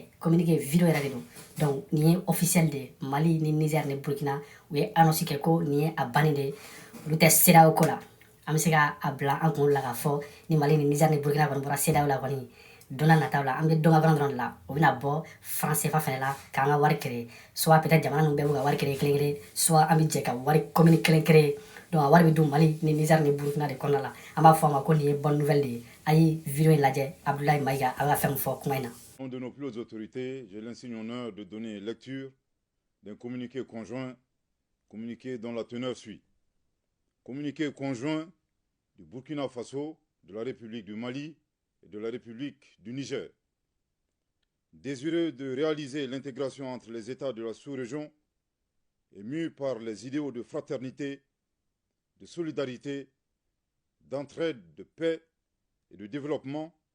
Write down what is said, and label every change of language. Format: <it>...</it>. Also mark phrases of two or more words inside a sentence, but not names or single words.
<fr>Communiqué vidéo</fr> <bm>yɛrɛ de don. Donc nin ye officiel de ye. Mali ni Niger ni Burkina u ye annonce kɛ ko nin ye a bannen de ye. Olu tɛ CEDEAO ko la. An bɛ se ka a bila an kunkolo la k'a fɔ ni Mali ni Niger ni Burkina kɔni bɔra CEDEAO la kɔni don n'a nataw la an bɛ dɔn ka bɔ dɔrɔn de la o bɛna bɔ franc CFA fɛnɛ la k'an ka wari créer</bm> <fr>soit peut-être</fr> <bm>jamana ninnu bɛɛ b'u ka wari créer kelen kelen soit an bɛ jɛ ka</bm> <fr>wari commune</fr> <bm>kelen créer donc a wari bɛ dun Mali ni Niger ni Burkina de kɔnɔna la an b'a fɔ a ma ko nin ye</bm> <fr>bonne nouvelle</fr> <bm>de ye a ye vidéo in lajɛ Abdoulaye Mayiga a bɛ ka fɛn min fɔ kuma in na.</bm> <fr>Au nom de nos plus hautes autorités, j'ai l'insigne honneur de donner lecture d'un communiqué conjoint, communiqué dont la teneur suit. Communiqué conjoint du Burkina Faso, de la République du Mali et de la République du Niger. Désireux de réaliser l'intégration entre les États de la sous-région et mû par les idéaux de fraternité, de solidarité, d'entraide, de paix et de développement,</fr>